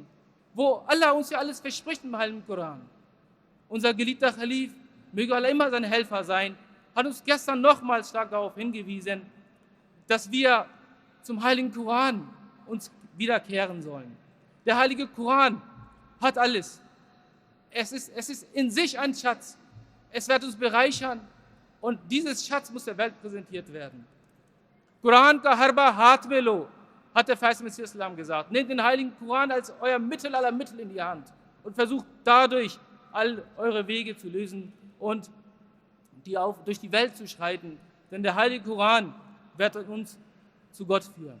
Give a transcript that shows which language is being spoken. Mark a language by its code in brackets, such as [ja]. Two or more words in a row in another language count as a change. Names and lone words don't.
[de] Wo Allah uns ja alles verspricht im Heiligen Koran. Unser geliebter Khalif, möge Allah immer sein Helfer sein, hat uns gestern nochmals stark darauf hingewiesen, dass wir zum Heiligen Koran uns wiederkehren sollen. Der Heilige Koran hat alles. Es ist in sich ein Schatz. Es wird uns bereichern und dieses Schatz muss der Welt präsentiert werden. [ur] قرآن کا حربہ ہاتھ میں لو, [de] hat der Feist Messias Islam gesagt. Nehmt den Heiligen Koran als euer Mittel aller Mittel in die Hand und versucht dadurch all eure Wege zu lösen und durch die Welt zu schreiten. Denn der Heilige Koran wird uns zu Gott führen.